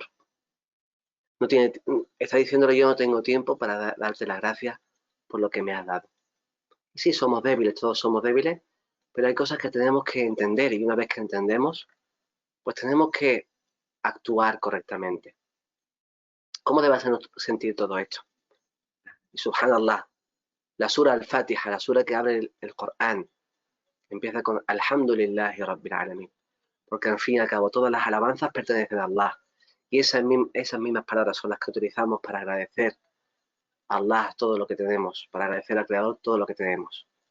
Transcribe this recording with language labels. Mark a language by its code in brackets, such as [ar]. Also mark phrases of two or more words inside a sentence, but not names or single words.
[es] No tiene, está diciéndole: yo no tengo tiempo para darte las gracias por lo que me has dado. Y sí, somos débiles, todos somos débiles, pero hay cosas que tenemos que entender y una vez que entendemos, pues tenemos que actuar correctamente. ¿Cómo debe hacernos sentir todo esto? Y subhanallah, la sura al-Fatiha, la sura que abre el Corán, empieza con [ar] الحمد لله رب العالمين, [es] porque al fin y al cabo todas las alabanzas pertenecen a Allah. Y esas mismas palabras son las que utilizamos para agradecer a Allah todo lo que tenemos, para agradecer al Creador todo lo que tenemos.